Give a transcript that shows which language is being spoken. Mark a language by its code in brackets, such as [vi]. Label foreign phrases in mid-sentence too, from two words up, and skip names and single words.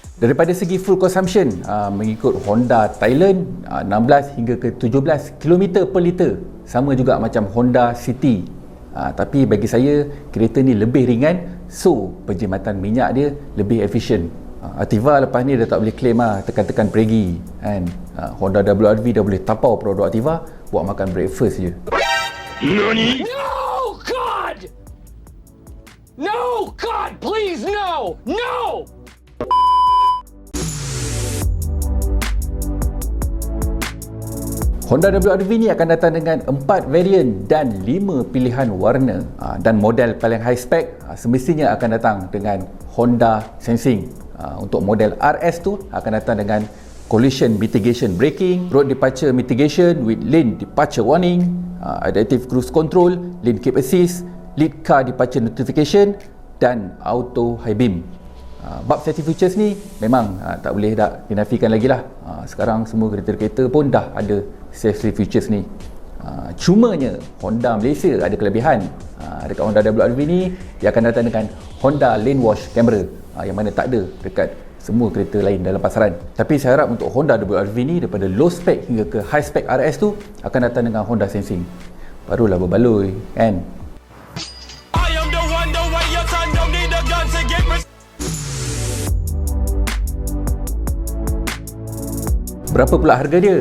[ms] Daripada segi [en] fuel consumption, [ms] mengikut Honda Thailand 16 hingga ke 17 km per liter, sama juga macam Honda City. Tapi bagi saya kereta ni lebih ringan, so penjimatan minyak dia lebih efisien. Ativa lepas ni dah tak boleh claim tekan-tekan pergi kan. Honda WRV dah boleh tapau produk Ativa buat makan breakfast je. [en] NANI? No, God! No, God, please, no! No! [ms] Honda WRV ni akan datang dengan 4 varian dan 5 pilihan warna. Dan model paling [en] high spec [ms] semestinya akan datang dengan Honda Sensing. Untuk model RS tu akan datang dengan [en] collision mitigation braking, road departure mitigation with lane departure warning, adaptive cruise control, lane keep assist, lead car departure notification [ms] dan [en] auto high beam. [ms] Bab [en] safety features [ms] ni memang tak boleh dah dinafikan lagi lah. Sekarang semua kereta-kereta pun dah ada [en] safety features [ms] ni. Cumanya Honda Malaysia ada kelebihan. Dekat Honda WRV ni dia akan datang dengan Honda [en] lane wash camera, [ms] yang mana tak ada dekat semua kereta lain dalam pasaran. Tapi saya harap untuk Honda WRV ni daripada [en] low spec [ms] hingga ke [en] high spec [ms] RS tu akan datang dengan Honda Sensing. Barulah berbaloi kan. Berapa pula harga dia?